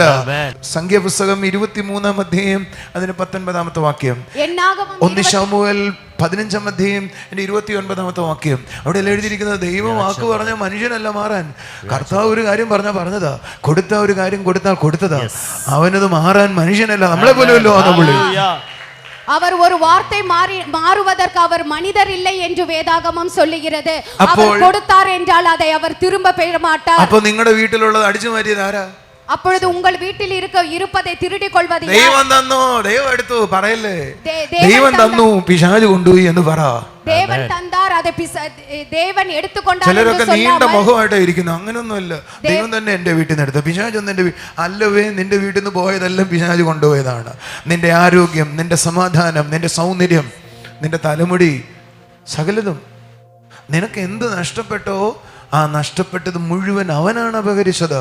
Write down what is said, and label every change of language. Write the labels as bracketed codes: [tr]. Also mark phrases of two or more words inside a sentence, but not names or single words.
[ml] സംഖ്യാപുസ്തകം 23-ാം അധ്യായം അതിന് 19-ാമത്തെ വാക്യം. 1 ശമൂവേൽ 15-ാം അധ്യായം 29-ാമത്തെ വാക്യം. അവിടെ എല്ലാം എഴുതിയിരിക്കുന്നത് ദൈവം വാക്ക് പറഞ്ഞ മനുഷ്യനല്ല മാറാൻ. കർത്താവ് ഒരു കാര്യം പറഞ്ഞതാ, കൊടുത്ത ഒരു കാര്യം കൊടുത്തതാ. അവനത് മാറാൻ മനുഷ്യനല്ല, നമ്മളെ പോലെയല്ലോ ആ പുള്ളി. [ta] அவர் ஒரு வார்த்தை மாறுவதற்கு அவர் மனிதர் இல்லை என்று வேதாகமம் சொல்லுகிறது. அவர் கொடுத்தார் என்றால் அதை அவர் திரும்ப பெற மாட்டார். [ml] അപ്പോൾ നിങ്ങളുടെ വീട്ടിലുള്ളത് അടിച്ചു മാറ്റിയത് ആരാ? [ta] அப்பொழுது உங்கள் வீட்டில் இருப்பதை திருடிக் கொள்வது யார்? [ml] ദൈവം തന്നോ, ദൈവം എടുത്തു പറയല്ലേ. ദൈവം തന്നു, പിശാച് കൊണ്ടുപോയി എന്ന് പറ. [ta] தேவன் தந்தார், அதை தேவன் எடுத்துக்கொண்டார். [ml] ചിലരൊക്കെ നീണ്ട മുഖമായിട്ടാ ഇരിക്കുന്നു. അങ്ങനൊന്നുമല്ല. ദൈവം തന്നെ എന്റെ വീട്ടിൽ നിന്ന് എടുത്തു. പിശാച് ഒന്നും എന്റെ അല്ലവേ, നിന്റെ വീട്ടിൽ നിന്ന് പോയതെല്ലാം പിശാച് കൊണ്ടുപോയതാണ്. നിന്റെ ആരോഗ്യം, നിന്റെ സമാധാനം, നിന്റെ സൗന്ദര്യം, നിന്റെ തലമുടി, സകലതും നിനക്ക് എന്ത് നഷ്ടപ്പെട്ടോ ആ നഷ്ടപ്പെട്ടത് മുഴുവൻ അവനാണ് അപഹരിച്ചത്.